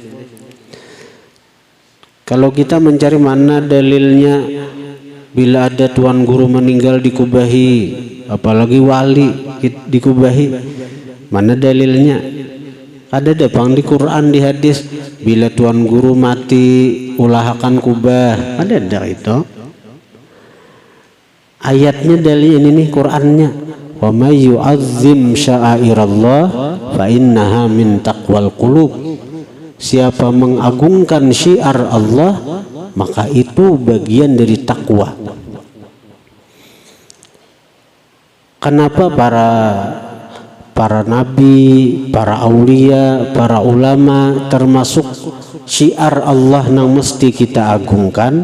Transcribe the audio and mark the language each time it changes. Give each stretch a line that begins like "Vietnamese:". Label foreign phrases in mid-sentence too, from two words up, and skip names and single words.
Indonesian: Kalau kita mencari mana dalilnya bila ada tuan guru meninggal dikubahi, apalagi wali dikubahi, mana dalilnya? Ada dapang di Quran, di hadis, bila tuan guru mati ulahakan kubah, ada itu ayatnya. Dalil ini nih Qurannya,
Arabic: و من يعظم شعائر الله فإنها من تقوى القلوب.
Indonesian: Siapa mengagungkan syiar Allah, maka itu bagian dari takwa. Kenapa para nabi, para aulia, para ulama termasuk syiar Allah yang mesti kita agungkan?